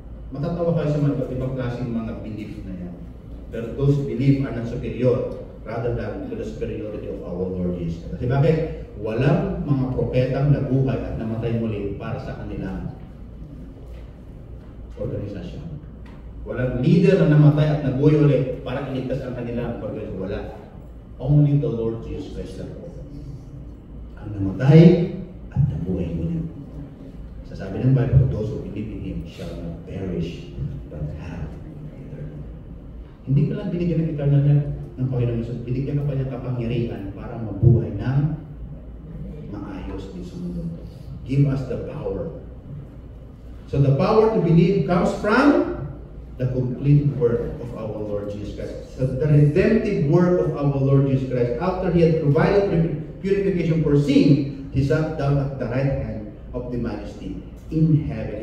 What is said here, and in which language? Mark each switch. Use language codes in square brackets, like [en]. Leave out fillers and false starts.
[tl] Matatawa kayo sa mga ibang klaseng mga belief na yan. [en] Pero those belief are not superior rather than to the superiority of our Lord Jesus. [tl] Kasi bakit? Walang mga propetang nabuhay at namatay muli para sa kanilang organisasyon. Walang leader na namatay at nabuhay ulit para iligtas ang kanilang organisasyon. Wala. [en] Only the Lord Jesus Christ [tl] ang namatay at nabuhay muli. Sasabi ng [en] Bible, those who believe in Him shall not perish, but have eternal. [tl] Hindi ka lang binigyan ng eternal ng Panginoon Jesus, binigyan ka pa niya kapangyarihan para mabuhay ng maayos din sa mundo. [en] Give us the power. So the power to believe comes from the complete work of our Lord Jesus Christ. So the redemptive work of our Lord Jesus Christ, after He had provided purification for sin, He sat down at the right hand of the majesty in heaven.